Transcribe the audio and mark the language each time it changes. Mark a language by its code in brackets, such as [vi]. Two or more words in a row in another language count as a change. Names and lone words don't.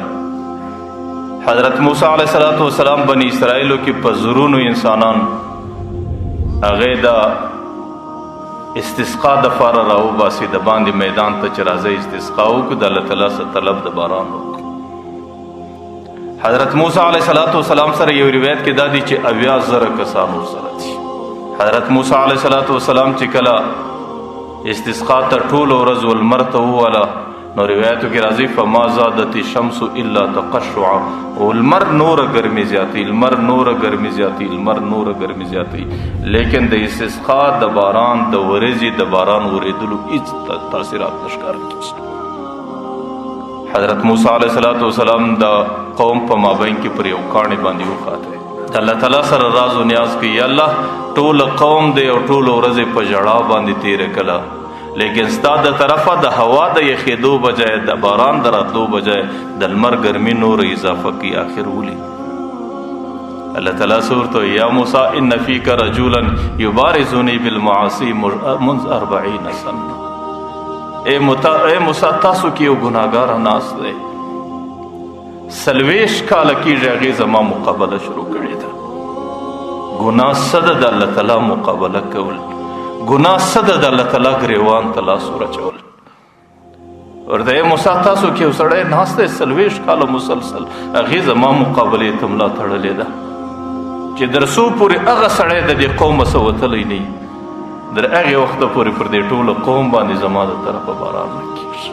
[ps] حضرت موسی [ar] علیه الصلاۃ والسلام [ps] بنی اسرائیلو کې په زرونو انسانان هغه د استسقا د فاره راوباسي، د باندې میدان ته چې راځي استسقا وکړو، د الله تعالی څخه طلب د باران وکړو. حضرت موسی [ar] علیه الصلاۃ والسلام [ps] سره یو روایت کې دا دی چې 80,000 کسان ورسره دي. حضرت موسی [ar] علیه الصلاۃ والسلام [ps] چې کله استسقا ته ټول ورځ ولمر ته وواله، نو روایتو کې راځي [ar] فما زادت الشمس الا تقشعا، [ps] ولمر نور ګرمي زیاتی، لمر نور ګرمي زیاتی، لمر نور ګرمي زیاتی، لیکن د استسقا د باران د ورځې د باران ورېدلو هیڅ تاثیرات نشکار کیږي. حضرت موسی [ar] علیه الصلاۃ والسلام [ps] د قوم په مابین کې پر یو کاڼي باندې وخاته، د الله تعالی سره راز و نیاز کوي، یا الله ټول قوم دی او ټول ورځې په ژړا باندې تیره کړه، لیکن ستا د طرفه د هوا د یخېدو بجای د باران د راتلو بجای د لمر ګرمي نور اضافه کی. آخر ولی الله تعالی ورته [ar] یا موسی ان فیک رجلا یبارزنی بالمعاصی منذ 40 سنه. [ps] اے موسی تاسو کې یو ګناهګار ناس دی، 40 کاله کېږي هغې زما مقابله شروع کړې ده. ګناه څه ده؟ د الله تعالی مقابله کول. ګناه څه ده؟ د الله تعالی ګریوان ته لاس ورچول. ورته موسی تاسو کې یو سړی ناست دی 40 کاله مسلسل، هغې زما مقابلې ته ملا تړلې ده چې در څو پورې هغه سړی د دې قومه څه وتلی نه وي، در هغې وخته پورې پر دې ټوله قوم باندې زما د طرفه باران نه کېږي.